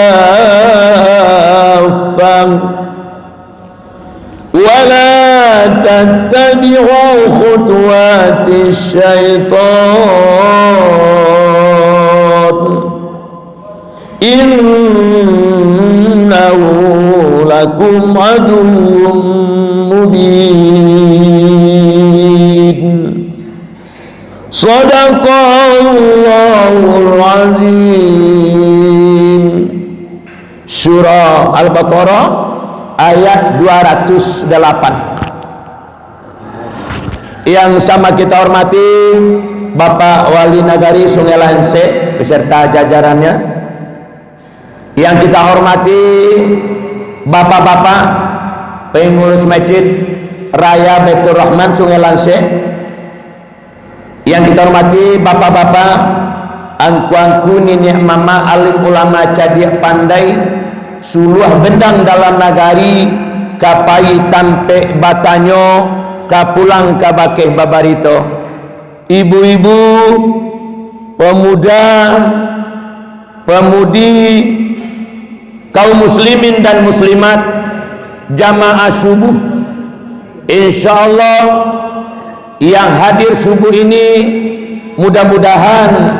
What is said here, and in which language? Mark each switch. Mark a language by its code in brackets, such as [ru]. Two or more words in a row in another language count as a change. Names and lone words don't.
[ar] كافة ولا تتبعوا خطوات الشيطان إنه لكم عدو مبين. صدق الله العظيم. [id] Surah Al-Baqarah ayat 208. Yang sama kita hormati Bapak Wali Nagari Sungai Lanse beserta jajarannya. Yang kita hormati Bapak-bapak pengurus Masjid Raya Baitur Rahman Sungai Lanse. Yang kita hormati bapak-bapak, angku-angku, nenek mama, alim ulama, [min] cadiak pandai, suluh bendang dalam nagari, kapai tampe batanyo, kapulang kabakeh babarito, [id] ibu-ibu, pemuda, pemudi, kaum muslimin dan muslimat, jamaah subuh, insyaallah yang hadir subuh ini mudah-mudahan